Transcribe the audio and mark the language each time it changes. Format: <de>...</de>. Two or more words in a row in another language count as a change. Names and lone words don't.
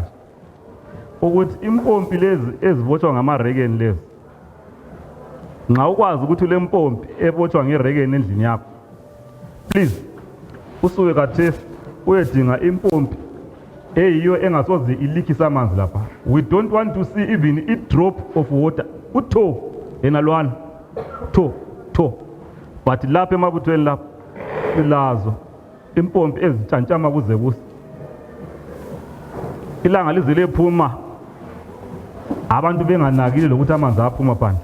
<nd>Ukuthi impompi lezi ezivotshwa ngamarekeni lezi. Nxa ukwazi ukuthi le mpompi evotshwa ngerekeni endlini yakho. Please usuke kathesi uyedinga impompi eyiyo engasoze ilikisa amanzi lapha.</nd> <en>We don't want to see even a drop of water.</en> <nd>Utho enalwana. Tho. But lapha emabuthweni lapha silazo impompi ezitshantshama kuze kusi. Ilanga lizile phuma abantu benganakile lokuthi amanzi aphuma phandle.</nd>